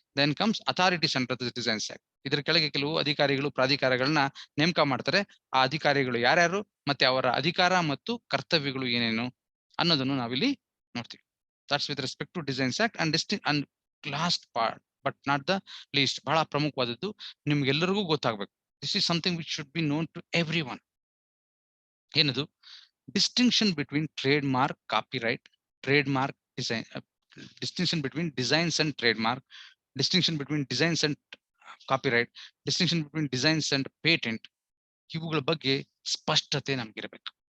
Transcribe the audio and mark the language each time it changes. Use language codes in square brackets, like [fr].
[en] Then comes authorities under the designs act. [kn] ಇದ್ರ ಕೆಳಗೆ ಕೆಲವು ಅಧಿಕಾರಿಗಳು, ಪ್ರಾಧಿಕಾರಗಳನ್ನ ನೇಮಕ ಮಾಡ್ತಾರೆ. ಆ ಅಧಿಕಾರಿಗಳು ಯಾರ್ಯಾರು, ಮತ್ತೆ ಅವರ ಅಧಿಕಾರ ಮತ್ತು ಕರ್ತವ್ಯಗಳು ಏನೇನು ಅನ್ನೋದನ್ನು ನಾವಿಲ್ಲಿ ನೋಡ್ತೀವಿ. [en] That's with respect to designs act. And last part but not the least, [kn] ಬಹಳ ಪ್ರಮುಖವಾದದ್ದು, ನಿಮ್ಗೆಲ್ಲರಿಗೂ ಗೊತ್ತಾಗ್ಬೇಕು. [en] This is something which should be known to everyone. [kn] ಏನದು, [en] distinction between trademark, copyright, trademark design, distinction between designs and trademark, distinction between designs and copyright, distinction between designs and patent, [kn] ಇವುಗಳ ಬಗ್ಗೆ ಸ್ಪಷ್ಟತೆ ನಮ್ಗಿರ್ಬೇಕು.